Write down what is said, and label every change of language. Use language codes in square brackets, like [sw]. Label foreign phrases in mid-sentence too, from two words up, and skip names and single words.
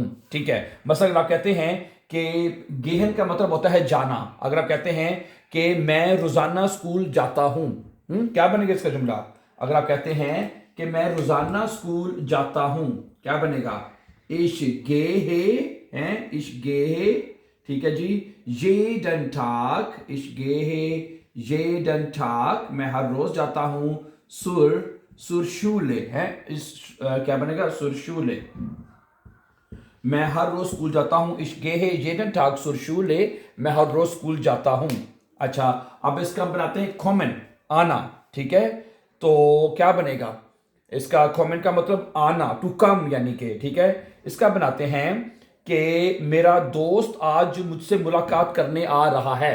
[hi] ठीक है, मसलन आप कहते हैं कि गेहन का मतलब होता है जाना। अगर आप कहते हैं कि मैं रोजाना स्कूल जाता हूं, क्या बनेगा इसका जुमला? अगर आप कहते हैं कि मैं रोजाना स्कूल जाता हूं, क्या बनेगा? [de] ich gehe है, ich gehe. [hi] ठीक है जी। [de] jeden Tag, ich gehe jeden Tag, [hi] मैं हर रोज जाता हूं। [de] zur Schule [hi] है, इस क्या बनेगा? [de] zur Schule, [hi] मैं हर रोज स्कूल जाता हूं। [de] ich gehe jeden Tag zur Schule, [hi] मैं हर रोज स्कूल जाता हूं। अच्छा, अब इसका हम बनाते हैं कॉमन, आना। ठीक है, तो क्या बनेगा इसका? कॉमन का मतलब आना, [en] to come, [hi] यानी कि। ठीक है, इसका बनाते हैं कि मेरा दोस्त आज मुझसे मुलाकात करने आ रहा है।